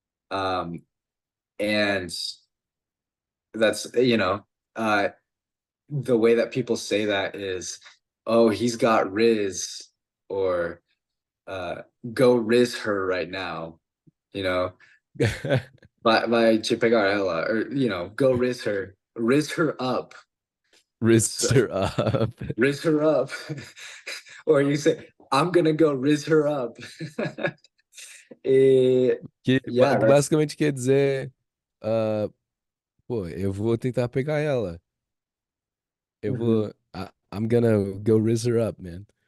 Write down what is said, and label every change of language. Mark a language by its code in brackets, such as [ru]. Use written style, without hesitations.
[en] Um, and that's the way that people say that is, oh, he's got Riz, or go Riz her right now, you know, by [pt] te pegar ela, [en] or go Riz her up. Riz So, her up. riz her up. Or you say, I'm gonna go riz her up. Eh, yeah, [pt] Que [en] that's [pt] basicamente quer dizer, ah, pô, eu vou tentar pegar ela. Eu mhm, vou. [en] I'm gonna go riz her up, man.